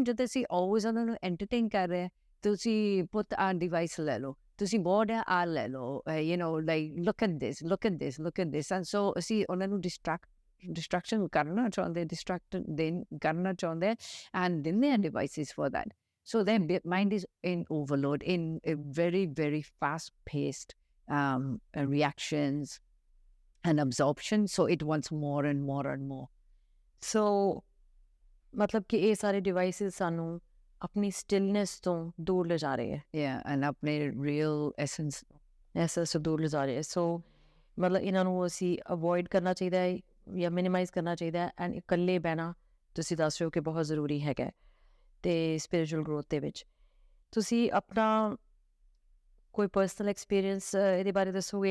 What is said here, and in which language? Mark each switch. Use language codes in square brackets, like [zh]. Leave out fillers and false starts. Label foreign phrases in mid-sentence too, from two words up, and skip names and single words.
[pa] ਜਦੋਂ ਅਸੀਂ ਆਲਵੇਜ਼ ਉਹਨਾਂ ਨੂੰ ਐਂਟਰਟੇਨ ਕਰ ਰਹੇ ਹਾਂ, ਤੁਸੀਂ ਪੁੱਤ ਆਹ ਡਿਵਾਈਸ ਲੈ ਲਓ, ਤੁਸੀਂ ਬੋਰਡ ਹੈ ਆਹ ਲੈ ਲਓ, [en] you know like look at this, look at this, look at this. and so [pa] ਅਸੀਂ ਉਹਨਾਂ ਨੂੰ ਡਿਸਟਰੈਕਸ਼ਨ ਕਰਨਾ ਚਾਹੁੰਦੇ, ਡਿਸਟਰੈਕਟ ਕਰਨਾ ਚਾਹੁੰਦੇ ਐਂਡ ਦਿੰਦੇ ਆ [en] devices for that. So their mind is in overload, in a very, very fast-paced reactions and absorption. So it wants more and more and more. [pa] ਸੋ ਮਤਲਬ ਕਿ ਇਹ ਸਾਰੇ ਡਿਵਾਈਸਿਸ ਸਾਨੂੰ ਆਪਣੀ ਸਟਿਲਨੈਸ ਤੋਂ ਦੂਰ ਲਿਜਾ ਰਹੇ ਹੈ, [en] Yeah, and apne real essence. [pa] ਐਸੈਸ ਤੋਂ ਦੂਰ ਲਿਜਾ ਰਹੇ ਹੈ। ਸੋ ਮਤਲਬ ਇਹਨਾਂ ਨੂੰ ਅਸੀਂ ਅਵੋਇਡ ਕਰਨਾ ਚਾਹੀਦਾ ਹੈ ਜਾਂ ਮਿਨੀਮਾਈਜ਼ ਕਰਨਾ ਚਾਹੀਦਾ ਹੈ। ਐਂਡ ਇਕੱਲੇ ਬਹਿਣਾ ਤੁਸੀਂ ਦੱਸ ਰਹੇ ਹੋ ਕਿ ਬਹੁਤ ਜ਼ਰੂਰੀ ਹੈਗਾ ਹੈ ਅਤੇ [en] spiritual growth [pa] ਦੇ ਵਿੱਚ। ਤੁਸੀਂ ਆਪਣਾ ਕੋਈ [en] personal experience [pa] ਇਹਦੇ ਬਾਰੇ ਦੱਸੋਗੇ?